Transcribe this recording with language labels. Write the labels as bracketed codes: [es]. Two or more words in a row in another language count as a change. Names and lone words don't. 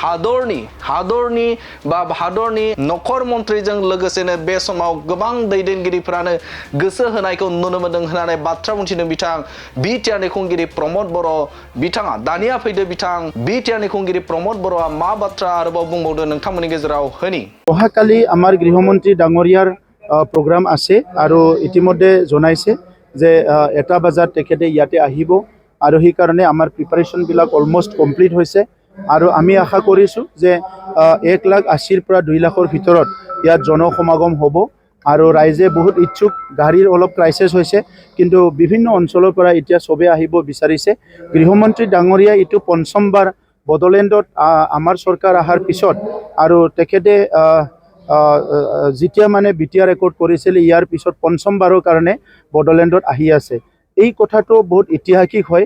[brx] हादरनि नखर मन्त्रिजों लोगोसेनो बे समाव गोबां दैदेनगिरिफोरानो गोसो होनायखौ नुनो मोनदों होननानै बाथ्रा बुंथिदों बिथां बिटिआरनि खुंगिरि प्रमद बर' बिथाङा दानिया फैदो बिथां बिटिआरनि खुंगिरि प्रमद बर'आ मा बाथ्रा आरोबाव बुंबावदों नोंथांमोननि गेजेराव होनि [as] অহাকালি আমাৰ গৃহমন্ত্ৰী ডাঙৰীয়াৰ প্ৰগ্ৰাম আছে আৰু ইতিমধ্যে জনাইছে যে 1টা বজাত তেখেতে ইয়াতে আহিব আৰু সেই কাৰণে আমাৰ প্ৰিপাৰেচনবিলাক [en] almost complete [as] হৈছে আৰু আমি আশা কৰিছোঁ যে 1,80,000 পৰা 2 লাখৰ ভিতৰত ইয়াত জনসমাগম হ'ব আৰু ৰাইজে বহুত ইচ্ছুক গাড়ীৰ অলপ ক্ৰাইচিছ হৈছে কিন্তু বিভিন্ন অঞ্চলৰ পৰা এতিয়া সবে আহিব বিচাৰিছে গৃহমন্ত্ৰী ডাঙৰীয়া এইটো পঞ্চমবাৰ বড়োলেণ্ডত আমাৰ চৰকাৰ আহাৰ পিছত আৰু তেখেতে যেতিয়া মানে বিটিআৰ ৰেকৰ্ড কৰিছিল ইয়াৰ পিছত পঞ্চমবাৰৰ কাৰণে বড়োলেণ্ডত আহি আছে এই কথাটো বহুত ঐতিহাসিক হয়